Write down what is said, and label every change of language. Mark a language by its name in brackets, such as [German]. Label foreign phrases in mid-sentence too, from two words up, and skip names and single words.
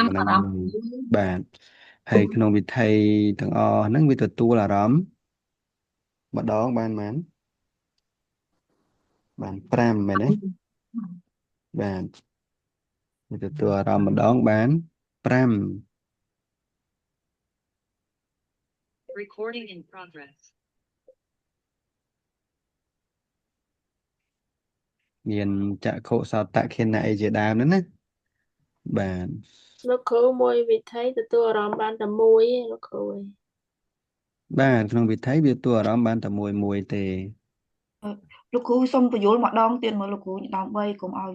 [Khmer] 5អារម្មណ៍ បាទហើយក្នុងវិថីទាំងអស់ហ្នឹងវាទទួលអារម្មណ៍ម្ដងបានប៉ុន្មានបាន5មែនទេបាទវាទទួលអារម្មណ៍ម្ដងបាន5 [English] Recording in progress. [Khmer] មានចក្ខុសោតខេណៈអីជាដើមហ្នឹងណាបាទ លោកគ្រូមួយវិធីទទួលអារម្មណ៍បានតែមួយឯងលោកគ្រូឯង បាទក្នុងវិធីវាទួអារម្មណ៍បានតែមួយទេ លោកគ្រូសូមបញ្យល់ម្ដងទៀតមើលលោកគ្រូដើម្បីកុំឲ្យវា